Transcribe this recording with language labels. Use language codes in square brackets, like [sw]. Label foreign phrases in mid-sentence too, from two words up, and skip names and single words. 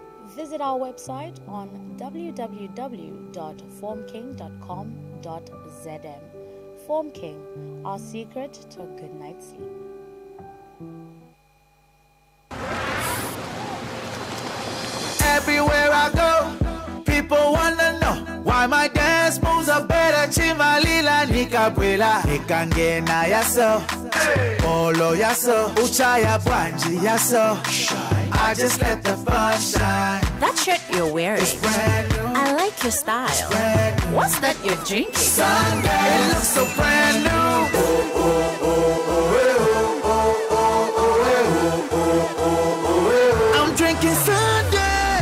[en] Visit our website on www.formking.com.zm. Form King, our secret to a good night's sleep. Everywhere I go, people wanna know why my dance moves are better. [ny] Chimalila nikabwela nikangena yaso, polo yaso, uchaya bwanji yaso. [en] I just let the fun shine. That shirt you're wearing, it's brand new. I like your style. What's that you're drinking? Sunday, it looks so brand new. Oh, oh, oh, oh, oh, oh, oh, I'm drinking Sunday.